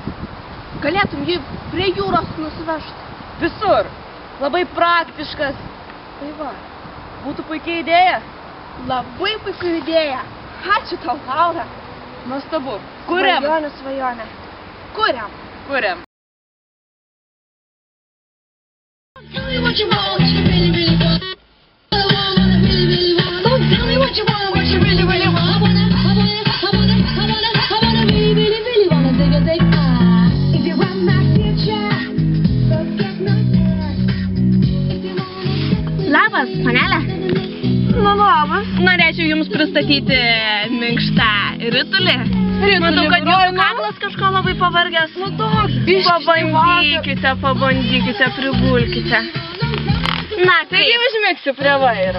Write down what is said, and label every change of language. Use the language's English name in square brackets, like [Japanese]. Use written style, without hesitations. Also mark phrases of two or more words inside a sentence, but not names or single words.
[Lithuanian] Galėtum jį prie jūros nusivežti. Visur. Labai praktiškas. Tai va, būtų puikia idėja. Labai puikia idėja. Ačiū tau, Laura. Nuostabu. Kuriam? Svajonė. Kuriam. Kuriam. [English] Tell me what you want, what you really, really want. Don't tell me what you want, what you really, really want. I wanna really wanna dig a dig. If you want my future, forget my past. [Lithuanian] Labas, panelė. Labas. Norėčiau jums pristatyti minkštą ritulį. Matau, kad jūsų kaklas kažko labai pavargęs. Pabandykite, prigulkite. Na, Taigi užmigsiu prie vairo.